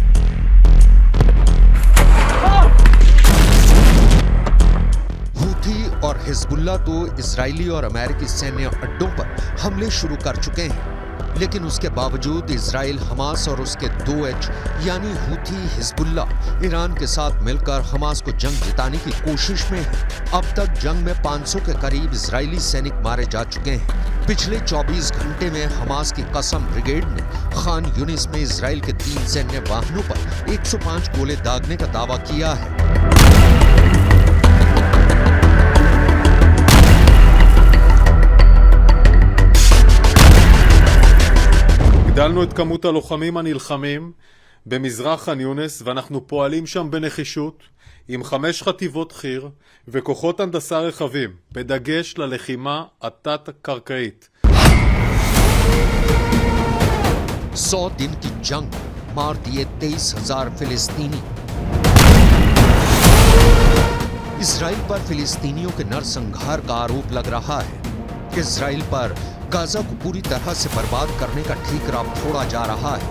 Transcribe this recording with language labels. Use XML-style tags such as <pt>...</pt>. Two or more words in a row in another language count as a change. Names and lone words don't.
<hi>हूथी और हिजबुल्लाह तो इजरायली और अमेरिकी सैन्य अड्डों पर हमले शुरू कर चुके हैं, लेकिन उसके बावजूद इजराइल हमास और उसके 2H यानी हूथी, हिजबुल्लाह ईरान के साथ मिलकर हमास को जंग जिताने की कोशिश में है। अब तक जंग में 500 के करीब इजरायली सैनिक मारे जा चुके हैं। पिछले 24 घंटे में हमास की कसम ब्रिगेड ने खान यूनिस में इजराइल के 3 सैन्य वाहनों पर 105 गोले दागने का दावा किया है।</hi> <he>הגדלנו את כמות הלוחמים הנלחמים במזרח ח'אן יונס, ואנחנו פועלים שם בנחישות עם 5 חטיבות חי"ר וכוחות הנדסה רחבים, בדגש ללחימה התת-קרקעית.</he> <hi>100 दिन की जंग, मार दिए 23,000 फिलिस्तीनी। इजराइल पर फिलिस्तीनियों के नरसंहार का आरोप लग रहा है। इजराइल पर गाजा को पूरी तरह से बर्बाद करने का ठीकरा फोड़ा जा रहा है।</hi>